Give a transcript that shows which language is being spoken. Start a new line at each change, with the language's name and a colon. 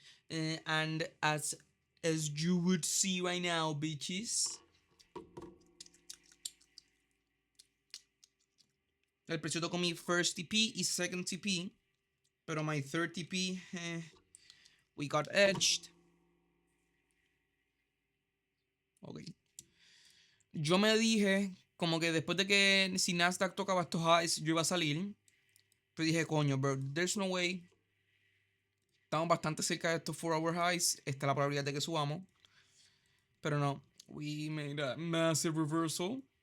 English: And as you would see right now, bitches.
Spanish: El precio tocó mi first TP y second TP. Pero
English: my third TP, we got edged. Ok.
Spanish: Yo me dije, como que después de que si Nasdaq tocaba estos highs, yo iba a salir. Pero dije, coño, bro,
English: there's no way.
Spanish: Estamos bastante cerca de estos 4-hour highs. Está la probabilidad de que subamos. Pero no.
English: We made a massive reversal.